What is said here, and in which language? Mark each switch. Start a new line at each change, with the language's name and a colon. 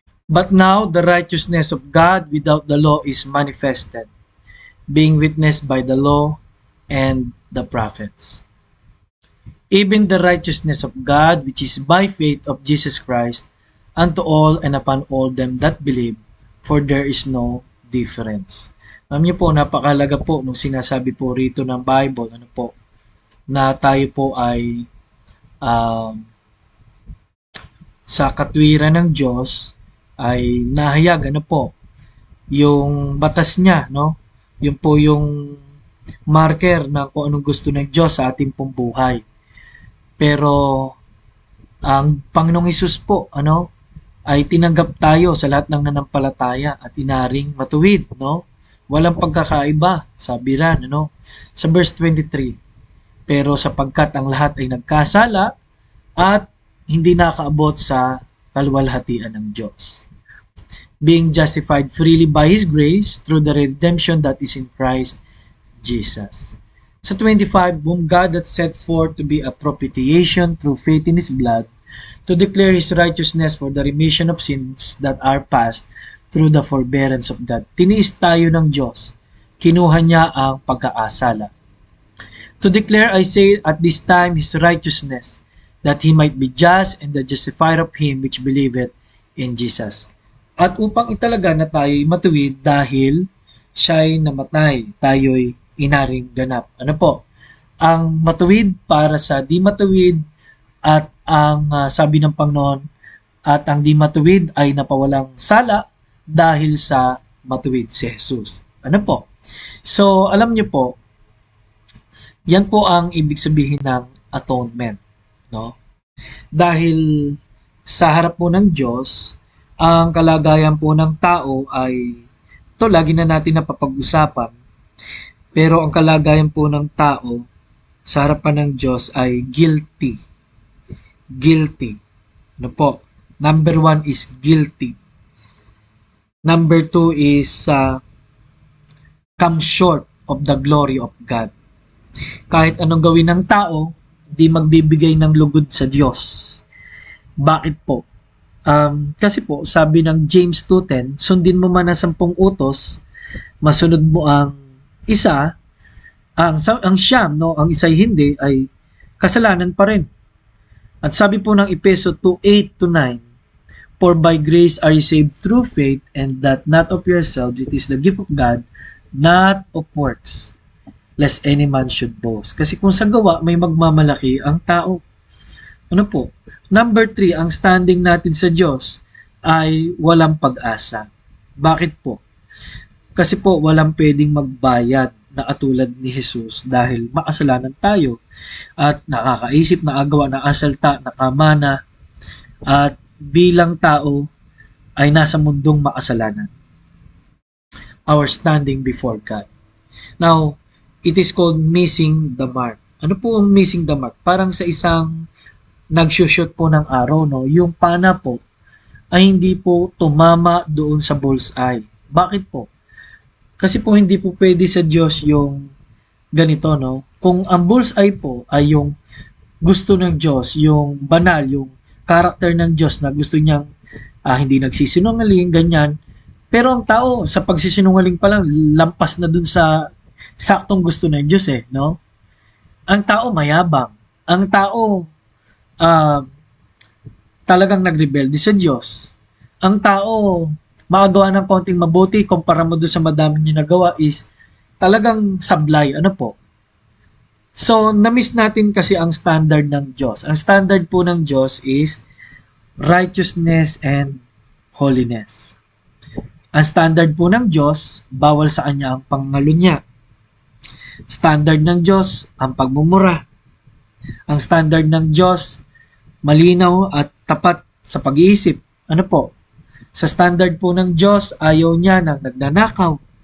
English: But now the righteousness of God without the law is manifested, being witnessed by the law and the prophets. Even the righteousness of God, which is by faith of Jesus Christ, unto all and upon all them that believe, for there is no difference.
Filipino: Alam niyo po, napakalaga po nung sinasabi po rito ng Bible, ano po, na tayo po ay um, sa katwiran ng Diyos ay nahayag, ano po, yung batas niya, no? Yun po yung marker na kung anong gusto ng Diyos sa ating pong buhay. Pero ang Panginoong Hesus po, ano, ay tinanggap tayo sa lahat ng nanampalataya at inaring matuwid, no? Walang pagkakaiba, sabi ran, ano? Sa verse 23, pero sapagkat ang lahat ay nagkasala at hindi nakaabot sa kaluwalhatian ng Diyos.
English: Being justified freely by His grace through the redemption that is in Christ Jesus.
Filipino: Sa 25,
English: whom God hath set forth to be a propitiation through faith in His blood, to declare His righteousness for the remission of sins that are past through the forbearance of God.
Filipino: Tiniis tayo ng Diyos. Kinuha niya ang pagkaasala.
English: To declare, I say, at this time His righteousness, that He might be just and the justifier of him which believeth in Jesus.
Filipino: At upang italaga na tayo'y matuwid dahil siya'y namatay, tayo'y inaring ganap. Ano po? Ang matuwid para sa di matuwid at ang sabi ng Panginoon at ang di matuwid ay napawalang sala dahil sa matuwid si Jesus. Ano po? So, alam niyo po, yan po ang ibig sabihin ng atonement, no? Dahil sa harap po ng Diyos, ang kalagayan po ng tao ay ito lagi na natin napapag-usapan. Pero ang kalagayan po ng tao sa harapan ng Diyos ay guilty.
English: Guilty.
Filipino: Ano po?
English: Number 1 is guilty. Number 2 is come short of the glory of God.
Filipino: Kahit anong gawin ng tao, di magbibigay ng lugod sa Diyos. Bakit po? Kasi po, sabi ng James 2:10, sundin mo man ang 10 utos, masunod mo ang isa, ang siyam, no, ang isa'y hindi, ay kasalanan pa rin. At sabi po ng Efeso
English: 2:8 to 9, for by grace are you saved through faith, and that not of yourselves, it is the gift of God, not of works, lest any man should boast.
Filipino: Kasi kung sa gawa, may magmamalaki ang tao. Ano po? Number 3, ang standing natin sa Diyos ay walang pag-asa. Bakit po? Kasi po walang pwedeng magbayad na katulad ni Jesus dahil makasalanan tayo at nakakaisip, nakagawa, nakasalta, nakamana at bilang tao ay nasa mundong makasalanan.
English: Our standing before God. Now, it is called missing the mark.
Filipino: Ano po ang missing the mark? Parang sa isang nagsushoot po ng araw, no? Yung pana po ay hindi po tumama doon sa bullseye. Bakit po? Kasi po hindi po pwede sa Diyos yung ganito, no? Kung ang bullseye po ay yung gusto ng Diyos, yung banal, yung character ng Diyos na gusto niyang hindi nagsisinungaling, ganyan. Pero ang tao, sa pagsisinungaling pa lang, lampas na dun sa saktong gusto ng Diyos eh, no? Ang tao mayabang. Ang tao talagang nagrebelde sa Diyos. Ang tao makagawa ng konting mabuti kumpara mo doon sa madami niya nagawa is talagang sablay. Ano po? So, na-miss natin kasi ang standard ng Diyos. Ang standard po ng Diyos is righteousness and holiness. Ang standard po ng Diyos, bawal sa kanya ang pangalunya. Standard ng Diyos, ang pagmumura. Ang standard ng Diyos, malinaw at tapat sa pag-iisip. Ano po? Sa standard po ng Diyos, ayaw niya ng nagnanakaw.